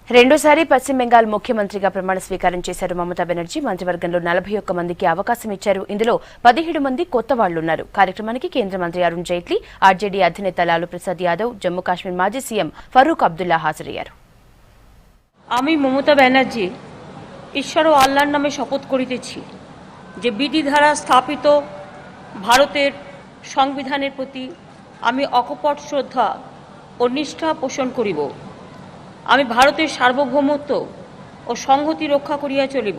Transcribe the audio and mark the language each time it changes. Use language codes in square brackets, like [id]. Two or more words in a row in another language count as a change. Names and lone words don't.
[te] రెండోసారి పశ్చిమ బెంగాల్ ముఖ్యమంత్రిగా ప్రమాణ స్వీకారం చేశారు మమతా బెనర్జీ. మంత్రివర్గంలో 41 మందికి అవకాశం ఇచ్చారు. ఇందులో 17 మంది కొత్త వాళ్లున్నారు. కార్యక్రమానికి కేంద్ర మంత్రి అరుణ్ జైట్లీ, ఆర్జేడీ అధినేత లాలూ ప్రసాద్ యాదవ్, జమ్మూ కాశ్మీర్ మాజీ సీఎం ఫరూక్ అబ్దుల్లా హాజరయ్యారు. [bn] আমি মমতা ব্যানার্জি ঈশ্বর ও আল্লাহর নামে শপথ করিতেছি যে বিধি দ্বারা স্থাপিত ভারতের সংবিধানের প্রতি আমি অকপট শ্রদ্ধা ও নিষ্ঠা পোষণ করিব। আমি ভারতের সার্বভৌমত্ব ও সংহতি রক্ষা করিয়া চলিব।